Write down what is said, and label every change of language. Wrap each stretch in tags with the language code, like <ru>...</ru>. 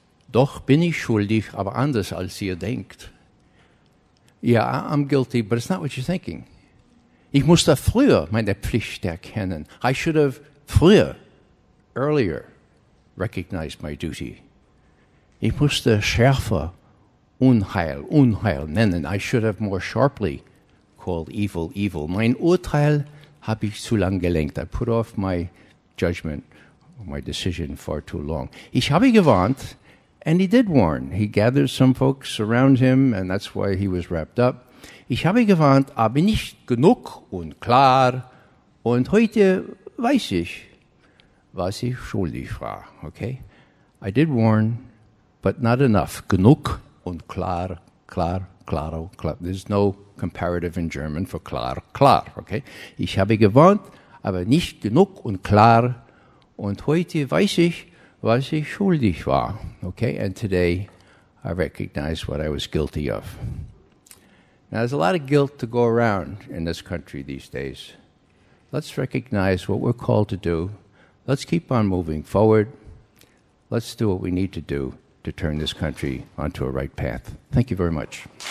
<de>Doch bin ich schuldig, aber anders als ihr denkt.</de> <en>Yeah, I'm guilty, but it's not what you're thinking.</en> <de>Ich musste früher meine Pflicht erkennen.</de> <en>I should have früher, earlier, recognized my duty.</en> <de>Ich musste schärfer Unheil nennen.</de> <en>I should have more sharply called evil, evil.</en> <de>Mein Urteil habe ich zu lang gelenkt.</de> <en>I put off my judgment, my decision far too long.</en> <de>Ich habe gewarnt,</de> <en>and he did warn. He gathered some folks around him, and that's why he was wrapped up.</en> <de>Ich habe gewarnt, aber nicht genug und klar. Und heute weiß ich, was ich schuldig war.</de> <en>Okay? I did warn, but not enough.</en> <de>Genug und klar, klar,</de> <en>claro, klar. There's no comparative in German for klar, klar. Okay?</en> <de>Ich habe gewarnt, aber nicht genug und klar. Und heute weiß ich, was ich schuldig war.</de> <en>Okay? And today I recognize what I was guilty of. Now, there's a lot of guilt to go around in this country these days. Let's recognize what we're called to do. Let's keep on moving forward. Let's do what we need to do to turn this country onto a right path. Thank you very much.</en>